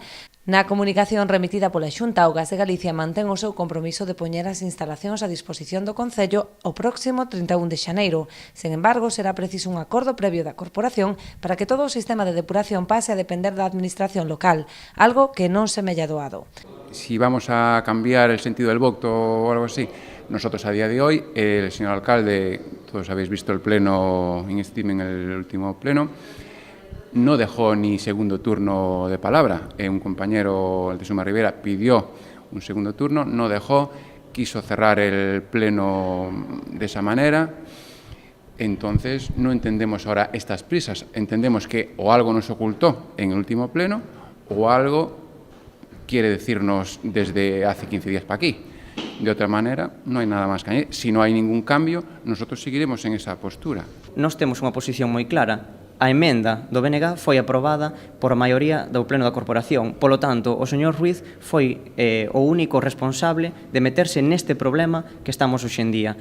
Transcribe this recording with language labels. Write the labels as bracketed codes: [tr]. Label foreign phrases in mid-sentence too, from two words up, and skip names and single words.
[gl] Na comunicación remitida pola Xunta, o Gas de Galicia mantén o seu compromiso de poñer as instalacións a disposición do Concello o próximo 31 de xaneiro. Sen embargo, será preciso un acordo previo da Corporación para que todo o sistema de depuración pase a depender da Administración local, algo que non semella doado. [es] Si vamos a cambiar el sentido del voto o algo así, nosotros a día de hoy, el señor alcalde, todos habéis visto el pleno en el último pleno, no dejó ni segundo turno de palabra. Un compañero, el de Suma Rivera, pidió un segundo turno, no dejó, quiso cerrar el pleno de esa manera. Entonces, no entendemos ahora estas prisas. Entendemos que o algo nos ocultó en el último pleno o algo quiere decirnos desde hace 15 días para aquí. De otra manera, [gl] non hai nada máis que añadir. Si non hai [es] ningún cambio, nosotros seguiremos en esa postura. [gl] Nós temos unha posición moi clara. A emenda do BNG foi aprobada por a maioría do Pleno da Corporación. Polo tanto, o señor Ruiz foi o único responsable de meterse neste problema que estamos hoxe en día.